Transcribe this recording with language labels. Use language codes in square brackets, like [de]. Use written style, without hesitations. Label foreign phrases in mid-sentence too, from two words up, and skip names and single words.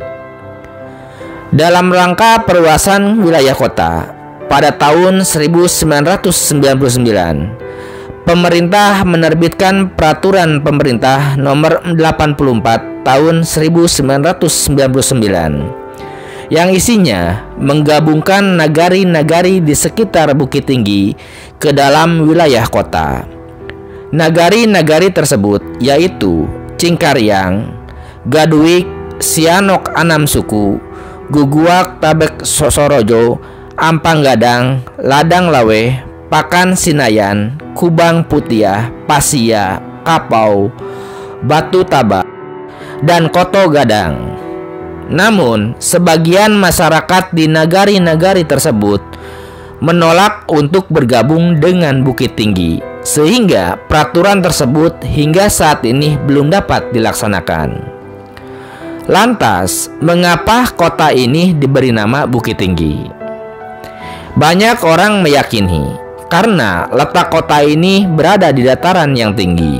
[id] Dalam rangka perluasan wilayah kota, pada tahun 1999, pemerintah menerbitkan Peraturan Pemerintah Nomor 84 Tahun 1999 yang isinya menggabungkan nagari-nagari di sekitar Bukit Tinggi ke dalam wilayah kota. Nagari-nagari tersebut yaitu Cingkariang, Gaduik, Sianok Anam Suku, Guguak Tabek Sorojo, Ampang Gadang, Ladang Lawe, Pakan Sinayan, Kubang Putiah, Pasia, Kapau, Batu Taba, dan Koto Gadang. Namun, sebagian masyarakat di nagari-nagari tersebut menolak untuk bergabung dengan Bukit Tinggi, sehingga peraturan tersebut hingga saat ini belum dapat dilaksanakan. Lantas, mengapa kota ini diberi nama Bukit Tinggi? Banyak orang meyakini karena letak kota ini berada di dataran yang tinggi.